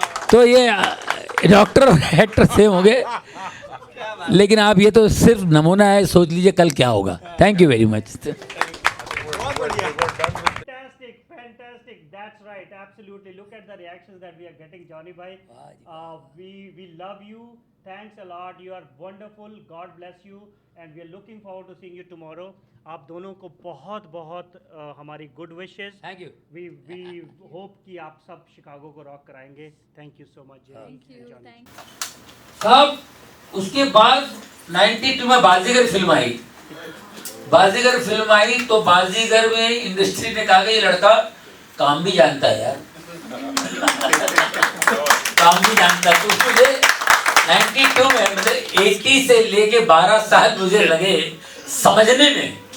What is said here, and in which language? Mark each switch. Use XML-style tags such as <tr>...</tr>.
<hi>तो ये डॉक्टर और एक्टर सेम हो गए, लेकिन आप ये तो सिर्फ नमूना है, सोच लीजिए कल क्या होगा।</hi> <en>Thank you very much. Fantastic, that's right, absolutely. Look at the reactions that we are getting, Johnny bhai. We love you. Thanks a lot. You are wonderful. God bless you, and we are looking forward to seeing you tomorrow.</en> <hi>आप दोनों को बहुत हमारी good wishes.</hi> <en>Thank you. We hope</en> <hi>कि आप सब Chicago को rock कराएंगे।</hi> <en>Thank you so much, Johnny.</en> <hi>साहब उसके बाद 92 में बाजीगर फिल्म आई। बाजीगर फिल्म आई तो बाजीगर में इंडस्ट्री ने कहा कि ये लड़का काम भी जानता है यार, काम भी जानता है। तो मुझे 92 में, मतलब 80 से लेके 12 साल मुझे लगे समझने में।</hi>